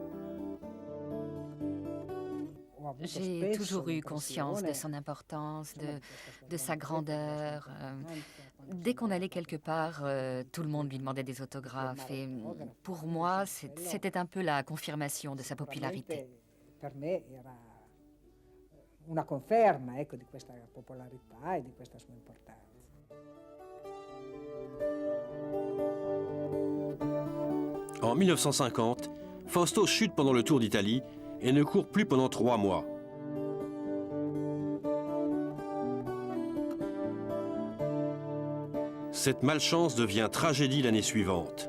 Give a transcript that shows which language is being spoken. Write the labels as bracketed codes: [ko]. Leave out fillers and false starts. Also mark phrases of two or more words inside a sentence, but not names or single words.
[fr] J'ai toujours eu conscience de son importance, de sa grandeur. Dès qu'on allait quelque part, tout le monde lui demandait des autographes. Et pour moi, c'était un peu la confirmation de sa popularité. [it] Una conferma, ecco, di questa popolarità e di questa sua importanza. [fr] En 1950, Fausto chute pendant le Tour d'Italie et ne court plus pendant 3 mois. Cette malchance devient tragédie l'année suivante.